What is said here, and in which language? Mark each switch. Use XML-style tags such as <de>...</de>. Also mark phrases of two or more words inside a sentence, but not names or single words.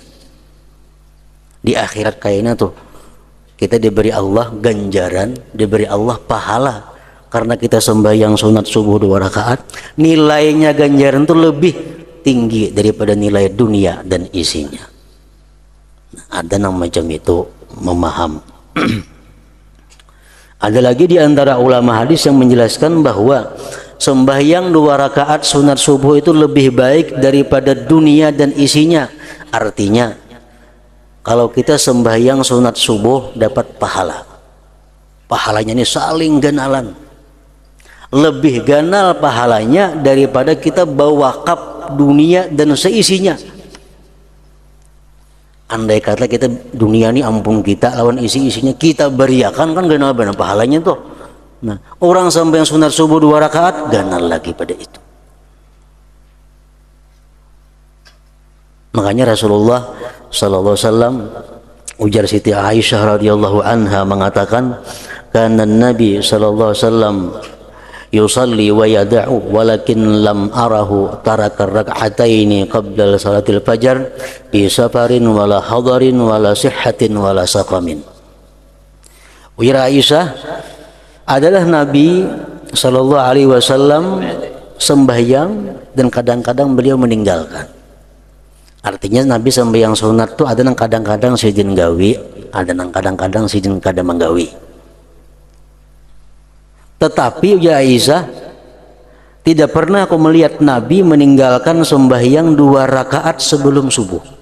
<id>Di akhirat kayaknya tuh kita diberi Allah ganjaran, diberi Allah pahala karena kita sembahyang sunat subuh 2 rakaat, nilainya ganjaran itu lebih tinggi daripada nilai dunia dan isinya. Ada yang macam itu memaham. Ada lagi di antara ulama hadis yang menjelaskan bahwa sembahyang 2 rakaat sunat subuh itu lebih baik daripada dunia dan isinya.</id> <bjn>Artinya kalau kita sembahyang sunat subuh dapat pahala, pahalanya ini saling ganalan, lebih ganal pahalanya daripada kita bawa wakaf dunia dan seisinya. Andai kata kita dunia ini ampun kita lawan isi-isinya kita beriakan, kan ganal benar pahalanya tuh. Nah, orang sampai yang sunat subuh 2 rakaat ganal lagi pada itu.</bjn> <id>Makanya Rasulullah</id> <ar>صلى الله عليه وسلم,</ar> <bjn>ujar Siti Aisyah</bjn> <ar>رضي الله عنها</ar> <bjn>mengatakan,</bjn> <ar>كان النبي صلى الله عليه وسلم يصلي ويدع ولكن لم أره ترك ركعتين قبل صلاة الفجر بسفر ولا حضر ولا صحة ولا سقم.</ar> <bjn>Ujar Aisyah, adalah Nabi</bjn> <ar>صلى الله عليه وسلم</ar> <bjn>sembahyang dan kadang-kadang beliau meninggalkan. Artinya Nabi sembahyang sunat tuh ada nang kadang-kadang sidin gawi, ada nang kadang-kadang sidin kada menggawi.</bjn> <id>Tetapi ya Aisyah, tidak pernah aku melihat Nabi meninggalkan sembahyang 2 rakaat sebelum subuh.</id>